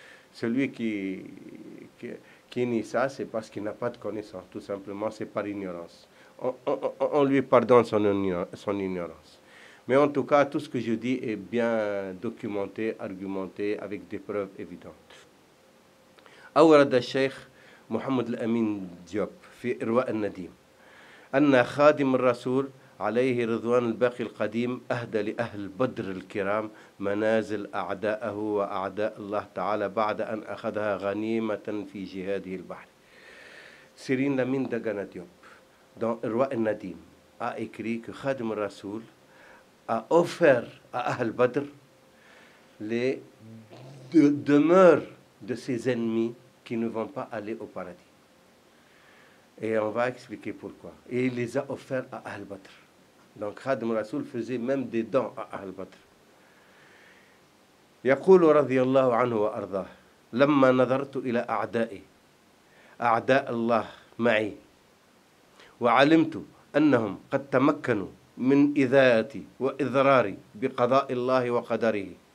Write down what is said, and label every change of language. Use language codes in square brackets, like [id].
[fr] Celui qui nie ça, c'est parce qu'il n'a pas de connaissance, tout simplement, c'est par ignorance. On lui pardonne son ignorance. Mais en tout cas, tout ce que je dis est bien documenté, argumenté, avec des preuves évidentes. [ar] أورد الشيخ محمد الأمين ديوب في إرواء النديم أن خادم الرسول عليه رضوان الباقي القديم أهدى لأهل بدر الكرام منازل أعداءه وأعداء الله تعالى بعد أن أخذها غنيمة في جهاده البحر. [fr] Serigne Lamine Dagana Diop, dans Irwa al-Nadim, a écrit que Khadim al-Rasoul a offert à Ahl Badr les demeures de ses ennemis qui ne vont pas aller au paradis. Et on va expliquer pourquoi. Et il les a offerts à Ahl Badr. Donc Khadim al-Rasoul faisait même des dons à Ahl Badr. [ar] يقول رضي الله عنه وأرضاه لما نظرت إلى أعدائي أعداء الله معي وعلمت أنهم قد تمكنوا من إذاءتي وإضراري بقضاء الله وقدره